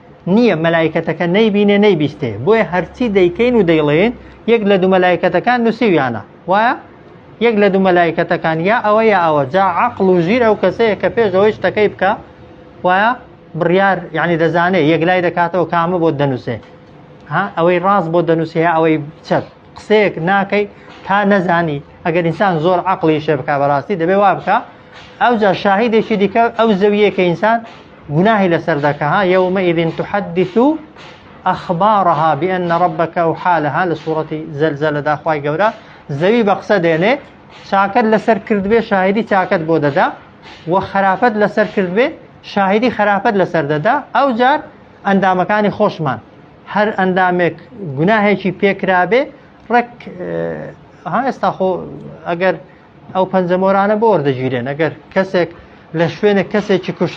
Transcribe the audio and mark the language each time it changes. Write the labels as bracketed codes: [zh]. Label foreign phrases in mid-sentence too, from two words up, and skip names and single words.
[ckb] نییە مەلایکەتەکە نەیبینێ نەیبیستێ بۆیە هەرچی دەیکەین و دەیڵێن یەک لە دوو مەلایکەتەکان نووسیویانە وایە یەک لە دوو مەلایکەتەکان یا ئەوە یا ئەوە جا عەقڵ و ژیر ئەو کەسەیە کە پێش ئەوەی شتەکەی بکە وایە بڕیار یعنی دەزانێت یەکلای دەکاتەوە کامە بۆ دەنووسێ ئەوەی ڕاست بۆ دەنووسێ ئەوەی چەپ قسەیەک ناکەی تا نەزانی ئەگەر ئینسان زۆر عەقڵی شێ بکە بەڕاستی دەبێ وا بکە ئەوجا شاهیدێکی دیکە ئەو زەویە کە ئینسان گوناهی لەسەر دەکە [ar] يومئذ تحدث أخبارها بأن ربك أوحى لها لسورة زلزلة [ckb] داخواي قورا زەوی بە قسە دێنێ چاکەت لەسەر کرد بێ شاهدی چاکەت بۆ دەدا و خراپەت لەسەر کرد بێ شاهدی خراپەت لەسەر دەدا ئەو جار ئەندامەکانی خۆشمان هەر ئەندامێک گوناهێکی پێکرابێ ڕێک ئێستا خۆ ئەگەر ئەو پەنجەمۆرانە بۆ وەردەگیرێن ئەگەر کەسێک لە شوێنێک کەسێکی کوشت